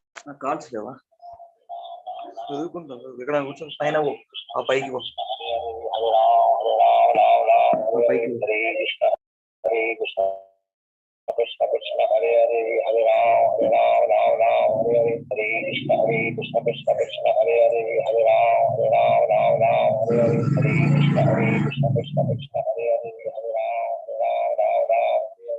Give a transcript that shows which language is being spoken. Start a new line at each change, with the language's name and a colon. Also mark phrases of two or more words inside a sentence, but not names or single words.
Telugu: కార్డ్స్ లేవా? చదువుకుంటాం ఇక్కడ కూర్చొని పైన పో, ఆ పైకి పో, పైకి
Sanskrit: कृष्ण कृष्ण हरे हरे हरे राम राम राम राम हरे हरे हरे कृष्ण कृष्ण कृष्ण हरे हरे हरे राम राम राम राम हरे हरे हरे कृष्ण कृष्ण कृष्ण हरे हरे हरे राम राम राम राम हरे हरे